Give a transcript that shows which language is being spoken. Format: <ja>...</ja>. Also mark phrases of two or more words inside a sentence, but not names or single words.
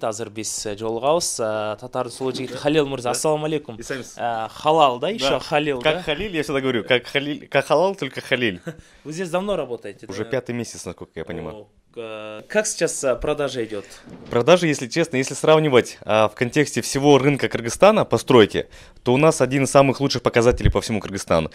<ky>Азыр биз жолугабыз. Татардын сулуу жигити Халил мырза,</ky> <ar>السلام عليكم.</ar> <ru>Халал, да, еще Халил, да? Как Халиль, я всегда говорю, как халал, только Халиль. Вы здесь давно работаете? Уже 5-й месяц, насколько я понимаю. Как сейчас продажа идет? Продажи, если честно, если сравнивать в контексте всего рынка Кыргызстана по стройке, то у нас один из самых лучших показателей по всему Кыргызстану.</ru>